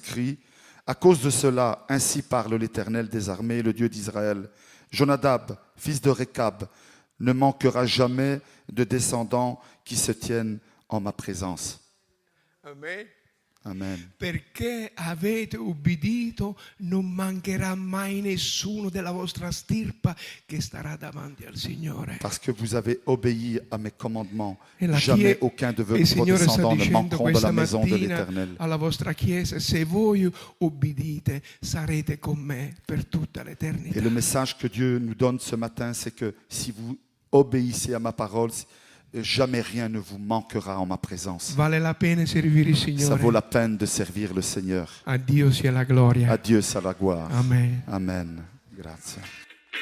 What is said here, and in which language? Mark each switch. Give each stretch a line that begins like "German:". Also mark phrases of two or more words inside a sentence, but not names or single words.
French: À cause de cela, ainsi parle l'Éternel des armées, le Dieu d'Israël, Jonadab, fils de Rekab, ne manquera jamais de descendants qui se tiennent en ma présence. Amen. Amen.
Italian: Perché avete ubbidito, non mancherà mai nessuno della vostra stirpa che starà davanti al Signore.
French: Parce que vous avez obéi à mes commandements,
Italian: E la
French: jamais
Italian: Chie-
French: aucun de vos
Italian: e il Signore sta
French: descendants ne
Italian: dicendo
French: manqueront de
Italian: questa
French: la maison de
Italian: mattina
French: l'Éternel.
Italian: alla vostra Chiesa: se voi ubbidite, sarete con me per tutta
French: Et
Italian: l'eternità.
French: le message que Dieu nous donne ce matin, c'est que si vous obéissez à ma parole, jamais rien ne vous manquera en ma présence.
Italian: Vale la pena servire il
French: Ça vaut
Italian: Signore.
French: la peine de servir le Seigneur.
Italian: A Dio sia la gloria.
French: À Dieu, ça la gloire. Amen.
Italian: Amen. Grazie.